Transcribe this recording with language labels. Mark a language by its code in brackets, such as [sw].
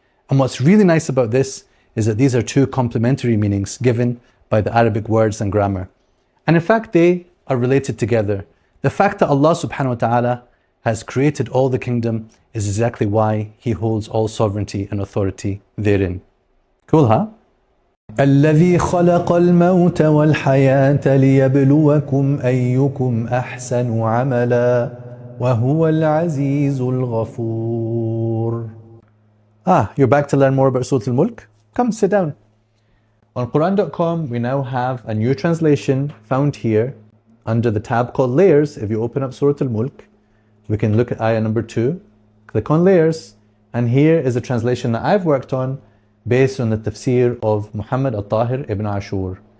[en] And what's really nice about this is that these are two complementary meanings given by the Arabic words and grammar. And in fact, they are related together. The fact that Allah subhanahu wa ta'ala has created all the kingdom is exactly why He holds all sovereignty and authority therein. Cool, huh? [ar] الذي خلق الموت والحياة ليبلوكم أيكم أحسن عملا وهو العزيز الغفور. [en] You're back to learn more about Surah Al-Mulk? Come sit down. On Quran.com we now have a new translation found here under the tab called Layers. If you open up Surah Al-Mulk, we can look at ayah number 2, click on Layers, and here is a translation that I've worked on based on the tafsir of Muhammad al-Tahir ibn Ashur.